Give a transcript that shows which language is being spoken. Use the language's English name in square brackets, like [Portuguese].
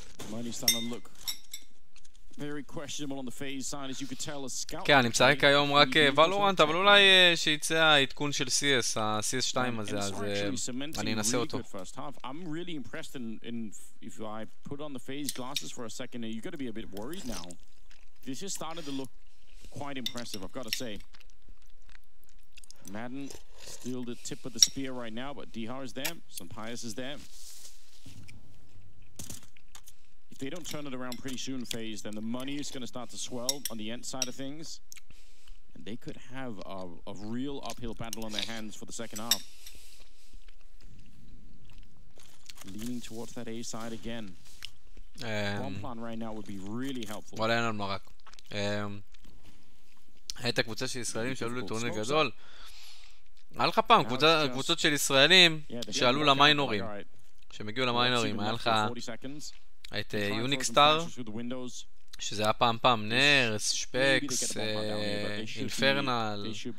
[English] Money starting to look very questionable on the phase side, as you could tell. A scout. [Hebrew] כן, אני משחק היום רק ולורנט, אבל אולי שיצא העדכון של סיאס, ה-CS 2 הזה, אז אני אנסה אותו. [English] I'm really impressed in if I put on the phase glasses for a second, you got to be a bit worried now. This is starting to look quite impressive, I've got to say. Madden still the tip of the spear right now, but Dihar is there, Sampayas is there. If they don't turn it around pretty soon, FaZe, then the money is going to start to swell on the end side of things. And they could have a real uphill battle on their hands for the second half. Leaning towards that A side again. One plan right now would be really helpful. [Hebrew] וואלה, אין על מרק. הייתה קבוצה של ישראלים שעלו לטורניר גדול. היה לך פעם קבוצות של ישראלים שעלו למיינורים. שהם הגיעו למיינורים. היה לך את יוניקסטאר, שזה היה פעם נרס, שפקס, אינפרנל.